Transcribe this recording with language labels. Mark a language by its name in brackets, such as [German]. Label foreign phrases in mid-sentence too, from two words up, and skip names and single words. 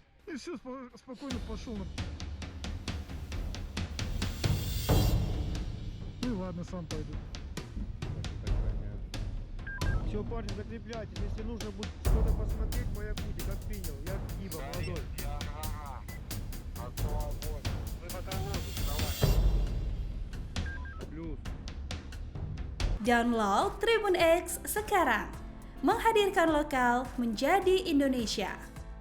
[Russian] И все, спокойно пошел. Ну и ладно, сам пойду. Все, парни, закрепляйтесь. Если нужно будет что-то посмотреть, моя будет, как принял. Я Гиба, молодой. Вы пока в воздухе, давай. Плюс. [Indonesian] Download Tribun X sekarang. Menghadirkan lokal menjadi Indonesia.